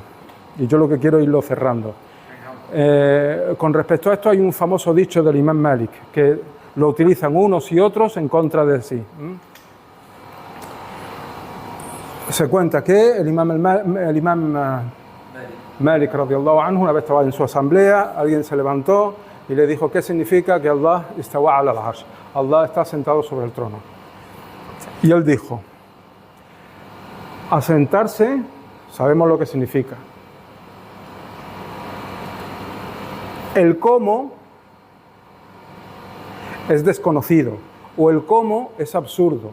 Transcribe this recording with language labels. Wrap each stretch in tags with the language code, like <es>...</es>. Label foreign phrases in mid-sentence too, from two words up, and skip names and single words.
<es>Y yo lo que quiero es irlo cerrando. Con respecto a esto hay un famoso dicho del Imam Malik, que lo utilizan unos y otros en contra de sí. Se cuenta que el Imam Malik,</es> <ar>رضي الله عنه,</ar> <es>una vez estaba en su asamblea, alguien se levantó y le dijo, ¿qué significa que Allah</es> <ar>استوى على العرش?</ar> <es>Allah está sentado sobre el trono. Y él dijo, asentarse, sabemos lo que significa. El cómo es desconocido o el cómo es absurdo.</es>